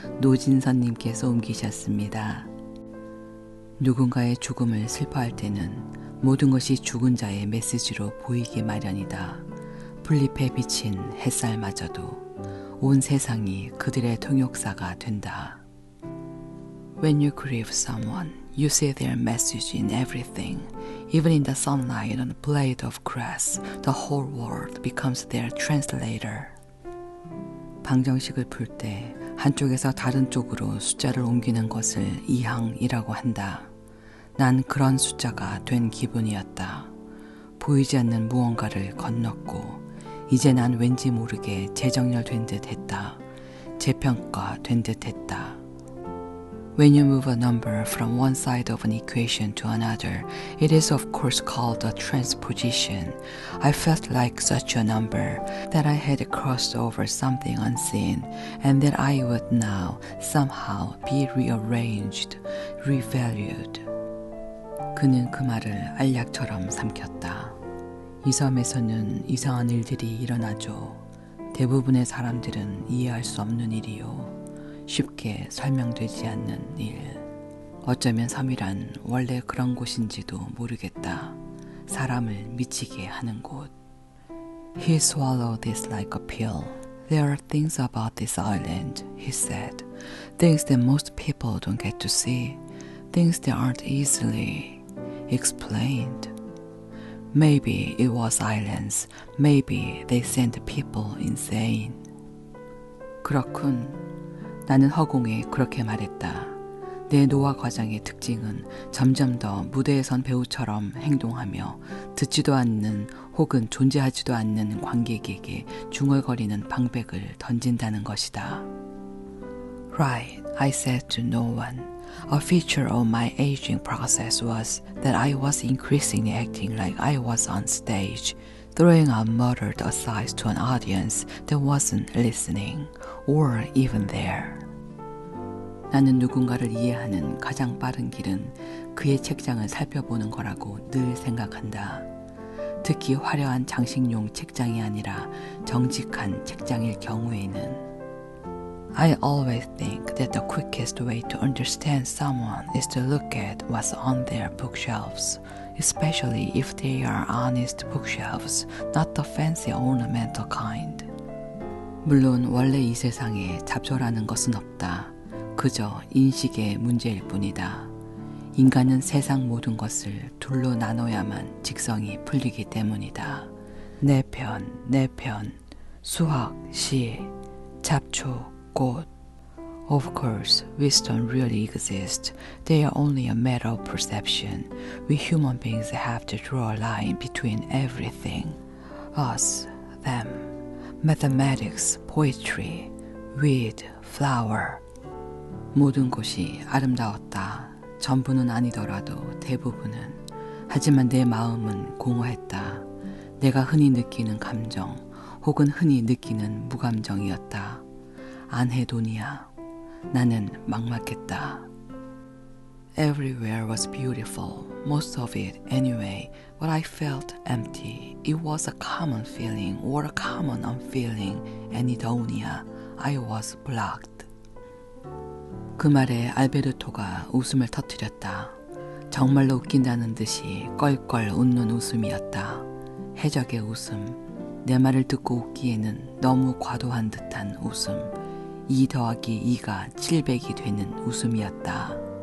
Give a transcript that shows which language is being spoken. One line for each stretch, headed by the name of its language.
Korean: 노진선님께서 옮기셨습니다. 누군가의 죽음을 슬퍼할 때는 모든 것이 죽은 자의 메시지로 보이기 마련이다. 풀잎에 비친 햇살마저도 온 세상이 그들의 통역사가 된다.
English: When you grieve someone, you see their message in everything. Even in the sunlight on a blade of grass, the whole world becomes their translator.
Korean: 방정식을 풀 때 한쪽에서 다른 쪽으로 숫자를 옮기는 것을 이항이라고 한다. 난 그런 숫자가 된 기분이었다. 보이지 않는 무언가를 건넜고 이제 난 왠지 모르게 재정렬된 듯 했다. 재평가된 듯 했다.
English: When you move a number from one side of an equation to another, it is of course called a transposition. I felt like such a number, that I had crossed over something unseen, and that I would now somehow be rearranged, revalued.
Korean: 그는 그 말을 알약처럼 삼켰다. 이 섬에서는 이상한 일들이 일어나죠. 대부분의 사람들은 이해할 수 없는 일이요. 쉽게 설명되지 않는 일. 어쩌면 섬이란 원래 그런 곳인지도 모르겠다. 사람을 미치게 하는 곳.
English: He swallowed this like a pill. There are things about this island, he said. Things that most people don't get to see. Things that aren't easily explained. Maybe it was islands. Maybe they sent people insane.
Korean: 그렇군. 나는 허공에 그렇게 말했다. 내 노화 과정의 특징은 점점 더 무대에 선 배우처럼 행동하며 듣지도 않는 혹은 존재하지도 않는 관객에게 중얼거리는 방백을 던진다는 것이다.
English: Right, I said to no one. A feature of my aging process was that I was increasingly acting like I was on stage, throwing out muttered asides to an audience that wasn't listening, or even there.
Korean: 나는 누군가를 이해하는 가장 빠른 길은 그의 책장을 살펴보는 거라고 늘 생각한다. 특히 화려한 장식용 책장이 아니라 정직한 책장일 경우에는
English: I always think that the quickest way to understand someone is to look at what's on their bookshelves, especially if they are honest bookshelves, not the fancy ornamental kind.
Korean: 물론 원래 이 세상에 잡초라는 것은 없다. 그저 인식의 문제일 뿐이다. 인간은 세상 모든 것을 둘로 나눠야만 직성이 풀리기 때문이다. 내 편, 수학, 시, 잡초, 꽃.
English: Of course, wisdom really exists. They are only a matter of perception. We human beings have to draw a line between everything. Us, them, mathematics, poetry, weed, flower.
Korean: 모든 곳이 아름다웠다. 전부는 아니더라도 대부분은. 하지만 내 마음은 공허했다. 내가 흔히 느끼는 감정 혹은 흔히 느끼는 무감정이었다. 안헤도니아. 나는 막막했다.
English: Everywhere was beautiful, most of it anyway, but I felt empty. It was a common feeling or a common unfeeling, anhedonia. I was blocked.
Korean: 그 말에 알베르토가 웃음을 터뜨렸다. 정말로 웃긴다는 듯이 껄껄 웃는 웃음이었다. 해적의 웃음. 내 말을 듣고 웃기에는 너무 과도한 듯한 웃음. 2 더하기 2가 700이 되는 웃음이었다.